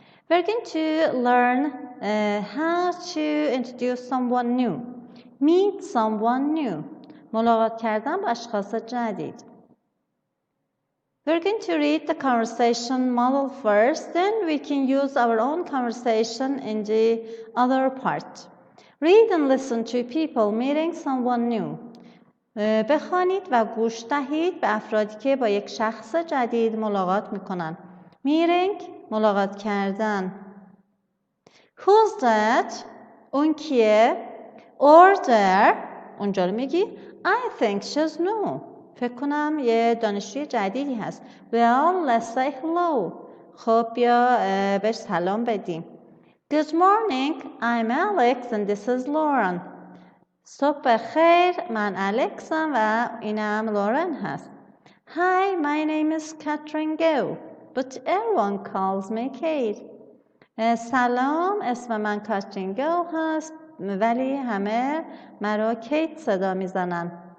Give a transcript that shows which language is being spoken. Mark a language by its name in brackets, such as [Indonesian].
[English] We're going to learn how to introduce someone new, meet someone new, [Persian] ملاقات کردن با اشخاص جدید. [English] We're going to read the conversation model first, then we can use our own conversation in the other part. Read and listen to people meeting someone new. [Persian] بخوانید و گوش دهید به افرادی که با یک شخص جدید ملاقات میکنن. Meeting، ملاقات کردن. [English] Who's that؟ [Persian] اون کیه؟ [English] Order، [Persian] اونجا رو میگی [English] I think she's new. [Persian] فکر کنم یه دانشجوی جدیدی هست. [English] Well, let's say hello. [Persian] خب بیا بهش سلام بدیم. [English] Good morning, I'm Alex and this is Lauren. [Persian] صبح خیر، من الکسم و اینم لورن هست. [English] Hi, my name is Catherine Go, but everyone calls me Kate. [Persian] سلام، اسم من کاترین گو هست ولی همه مرا کیت صدا میزنن.